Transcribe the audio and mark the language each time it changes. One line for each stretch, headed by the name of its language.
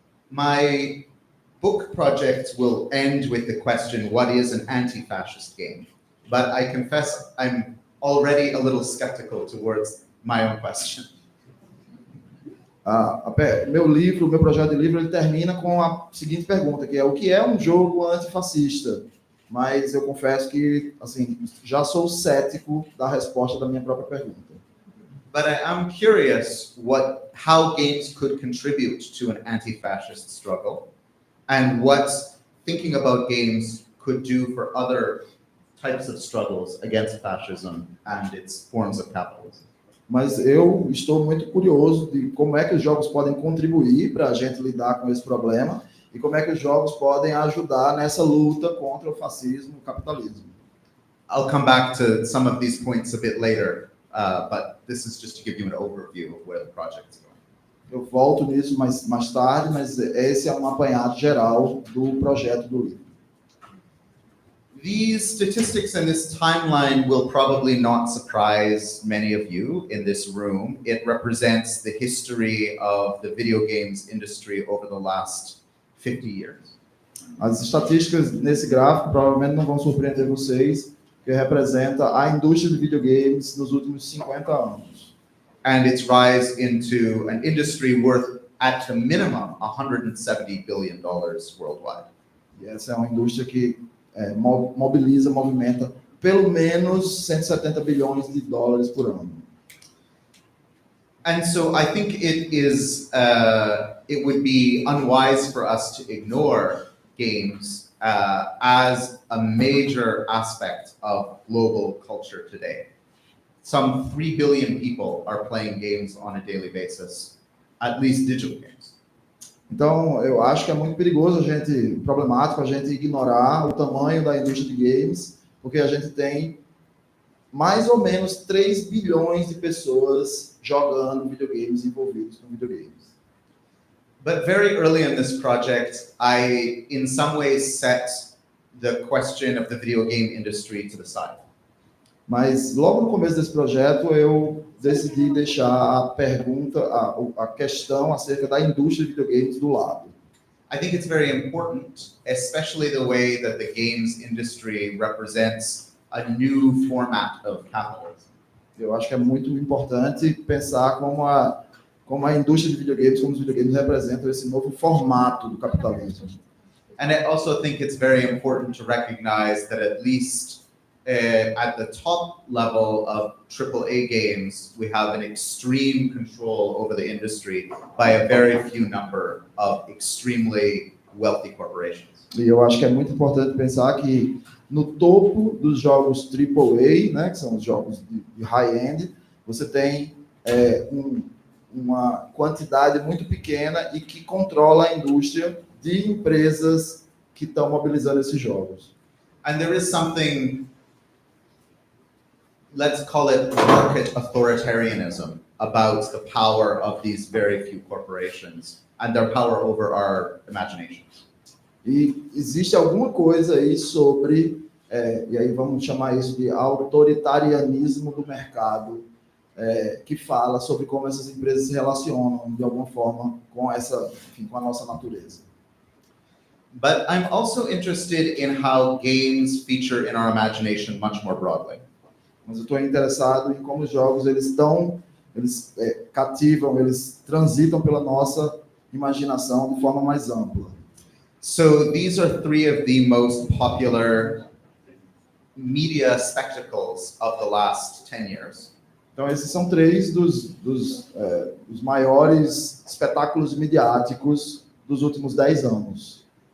English: My book project will end with the question, what is an anti-fascist game? But I confess I'm already a little skeptical towards my own question.
Portuguese: Meu projeto de livro, ele termina com a seguinte pergunta, que é o que é um jogo antifascista? Mas eu confesso que, assim, já sou cético da resposta da minha própria pergunta.
English: But I'm curious how games could contribute to an anti-fascist struggle, and what thinking about games could do for other types of struggles against fascism and its forms of capitalism.
Portuguese: Mas eu estou muito curioso de como é que os jogos podem contribuir para a gente lidar com esse problema e como é que os jogos podem ajudar nessa luta contra o fascismo e o capitalismo.
English: I'll come back to some of these points a bit later, but this is just to give you an overview of where the project is going.
Portuguese: Eu volto nisso mais tarde, mas esse é um apanhado geral do projeto do livro.
English: These statistics and this timeline will probably not surprise many of you in this room. It represents the history of the video games industry over the last 50 years.
Portuguese: As estatísticas nesse gráfico provavelmente não vão surpreender vocês, que representa a indústria de videogames nos últimos 50 anos.
English: And its rise into an industry worth, at a minimum, $170 billion worldwide.
Portuguese: E essa é uma indústria que movimenta pelo menos 170 bilhões de dólares por ano.
English: And so I think it would be unwise for us to ignore games as a major aspect of global culture today. Some 3 billion people are playing games on a daily basis, at least digital games.
Portuguese: Então, eu acho que é muito perigoso problemático a gente ignorar o tamanho da indústria de games, porque a gente tem mais ou menos 3 bilhões de pessoas jogando videogames, envolvidos com videogames.
English: But very early in this project, I, in some ways, set the question of the video game industry to the side.
Portuguese: Mas logo no começo desse projeto, eu decidi deixar a questão acerca da indústria de videogames do lado.
English: I think it's very important, especially the way that the games industry represents a new format of capitalism.
Portuguese: Eu acho que é muito importante pensar como a indústria de videogames, como os videogames representam esse novo formato do capitalismo.
English: And I also think it's very important to recognize that at least at the top level of AAA games, we have an extreme control over the industry by a very few number of extremely wealthy corporations.
Portuguese: E eu acho que é muito importante pensar que no topo dos jogos AAA, né, que são os jogos de high-end, você tem uma quantidade muito pequena e que controla a indústria de empresas que estão mobilizando esses jogos.
English: And there is something, let's call it market authoritarianism, about the power of these very few corporations and their power over our imaginations.
Portuguese: E existe alguma coisa aí sobre, e aí vamos chamar isso de autoritarianismo do mercado, que fala sobre como essas empresas se relacionam de alguma forma com com a nossa natureza.
English: But I'm also interested in how games feature in our imagination much more broadly.
Portuguese: Mas eu estou interessado em como os jogos eles cativam, eles transitam pela nossa imaginação de forma mais ampla.
English: So these are 3 of the most popular media spectacles of the last 10 years.
Portuguese: Então esses são 3 dos maiores espetáculos midiáticos dos últimos 10 anos.